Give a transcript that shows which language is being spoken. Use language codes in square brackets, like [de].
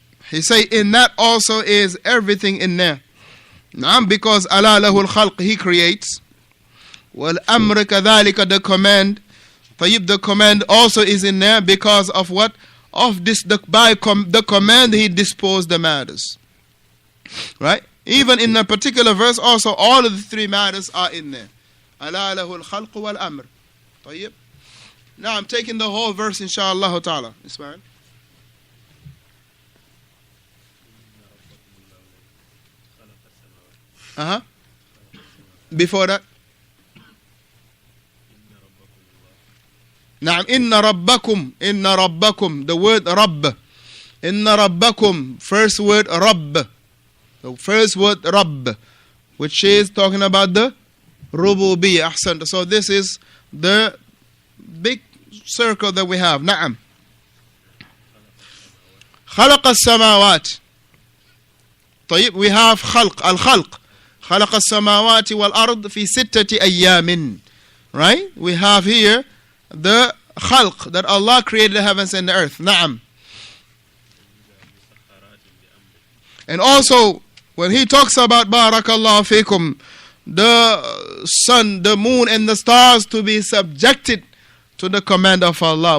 [en] He say in that also is everything in there. [ar] نعم, [en] because [ar] ألا له الخلق, [en] he creates. [ar] والأمر كذلك, [en] the command. [ar] طيب, [en] the command also is in there because of what? Of this, by the command he disposed the matters. Right? Even in a particular verse also, all of the three matters are in there. [ar] ألا له الخلق والأمر. طيب. [en] Now I'm taking the whole verse, inshallah ta'ala. Ismail. Before that. Now, inna rabbakum, the word rabb. Inna rabbakum, first word rabb. The first word rabb, which is talking about the rububiyyah. Ahsan. So this is the big circle that we have. Na'am. [ar] خلق السماوات. طيب, [en] we have خلق, al-khalq. [ar] خلق السماوات والأرض في 6 أيام. [en] Right? We have here the khalq, that Allah created the heavens and the earth. Na'am. And also, when he talks about barakallahu fikum, the sun, the moon, and the stars to be subjected to the command of Allah.